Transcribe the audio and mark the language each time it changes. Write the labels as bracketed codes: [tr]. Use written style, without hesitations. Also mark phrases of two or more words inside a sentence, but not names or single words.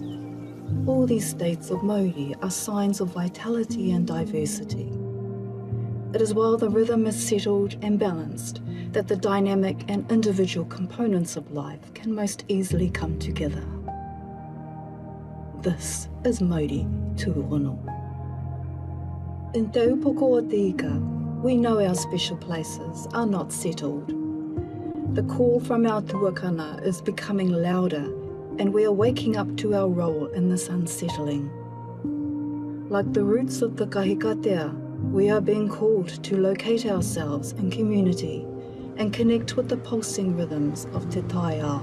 [en] All these states of Mauri are signs of vitality and diversity. It is while the rhythm is settled and balanced that the dynamic and individual components of life can most easily come together. This is Mauri Tūhono. [mi] In te upoko o te ika, [en] We know our special places are not settled. The call from our tuakana is becoming louder, and we are waking up to our role in this unsettling. Like the roots of the kahikatea, we are being called to locate ourselves in community and connect with the pulsing rhythms of Te Tai-ao.